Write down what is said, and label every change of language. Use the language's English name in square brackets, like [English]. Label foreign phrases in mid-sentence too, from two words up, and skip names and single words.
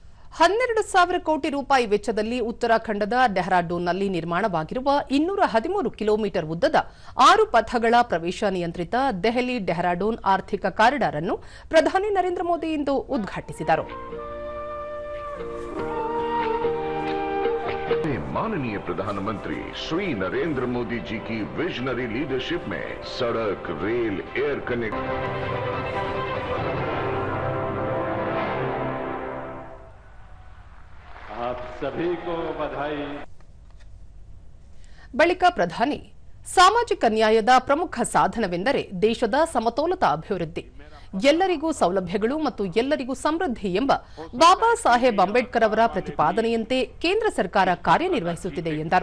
[Kannada] 12,000 ಕೋಟಿ ರೂಪಾಯಿ ವೆಚ್ಚದಲ್ಲಿ ಉತ್ತರಾಖಂಡದ ಡೆಹ್ರಾಡೂನ್ನಲ್ಲಿ ನಿರ್ಮಾಣವಾಗಿರುವ 213 ಕಿಲೋಮೀಟರ್ ಉದ್ದದ 6 ಪಥಗಳ ಪ್ರವೇಶ ನಿಯಂತ್ರಿತ ದೆಹಲಿ ಡೆಹ್ರಾಡೂನ್ ಆರ್ಥಿಕ ಕಾರಿಡಾರ್ ಅನ್ನು ಪ್ರಧಾನಿ ನರೇಂದ್ರ ಮೋದಿ ಇಂದು ಉದ್ಘಾಟಿಸಿದರು. [Hindi] माननीय प्रधानमंत्री श्री नरेंद्र मोदी जी की [English] visionary leadership [Hindi] में सड़क, रेल, [English] air connect [Hindi] आप सभी को बधाई. [Kannada] ಬಳಿಕ ಪ್ರಧಾನಿ ಸಾಮಾಜಿಕ ನ್ಯಾಯದ ಪ್ರಮುಖ ಸಾಧನವೆಂದರೆ ದೇಶದ ಸಮತೋಲಿತ ಅಭಿವೃದ್ಧಿ, ಎಲ್ಲರಿಗೂ ಸೌಲಭ್ಯಗಳು ಮತ್ತು ಎಲ್ಲರಿಗೂ ಸಮೃದ್ಧಿ ಎಂಬ ಬಾಬಾ ಸಾಹೇಬ್ ಅಂಬೇಡ್ಕರ್ ಅವರ ಪ್ರತಿಪಾದನೆಯಂತೆ ಕೇಂದ್ರ ಸರ್ಕಾರ ಕಾರ್ಯನಿರ್ವಹಿಸುತ್ತಿದೆ ಎಂದರು.